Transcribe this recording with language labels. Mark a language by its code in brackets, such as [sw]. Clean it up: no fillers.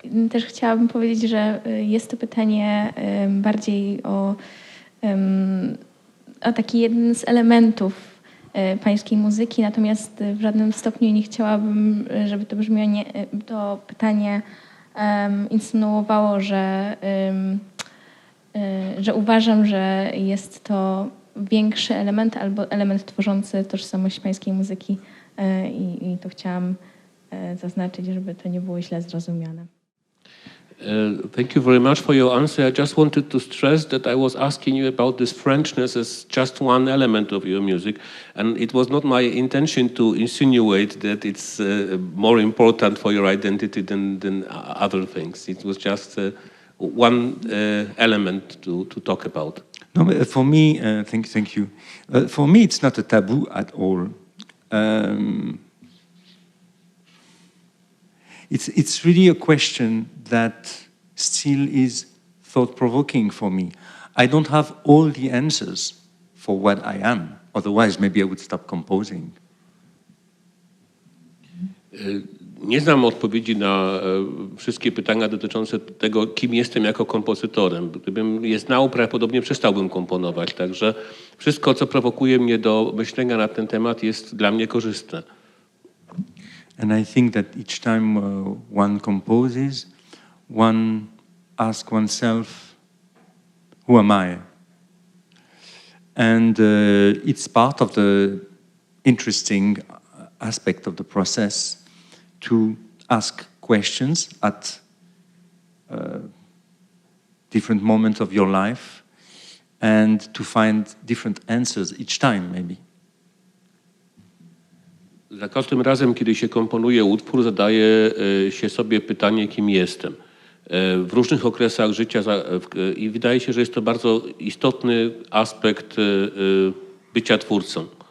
[pl] Też chciałabym powiedzieć, że jest to pytanie bardziej o taki jeden z elementów pańskiej muzyki, natomiast w żadnym stopniu nie chciałabym, żeby to pytanie insynuowało, że uważam, że jest to większy element albo element tworzący tożsamość pańskiej muzyki i to chciałam zaznaczyć, żeby to nie było źle zrozumiane. [en] Thank you very much for your answer. I just wanted to stress that I was asking you about this Frenchness as just one element of your music, and it was not my intention to insinuate that it's more important for your identity than other things. It was just one element to talk about. No, for me, thank you. For me, it's not a taboo at all. It's really a question that still is thought-provoking for me. I don't have all the answers for what I am. Otherwise, maybe I would stop composing. [pl] Nie znam odpowiedzi na wszystkie pytania dotyczące tego, kim jestem jako kompozytorem. Gdybym je znał, prawdopodobnie przestałbym komponować. Także wszystko, co prowokuje mnie do myślenia na ten temat, jest dla mnie korzystne. [en] And I think that each time one composes, one asks oneself, who am I? And it's part of the interesting aspect of the process to ask questions at different moments of your life and to find different answers each time, maybe. [pl] Za każdym razem, kiedy się komponuje utwór, zadaję się sobie pytanie, kim jestem. W różnych okresach życia i wydaje się, że jest to bardzo istotny aspekt bycia twórcą.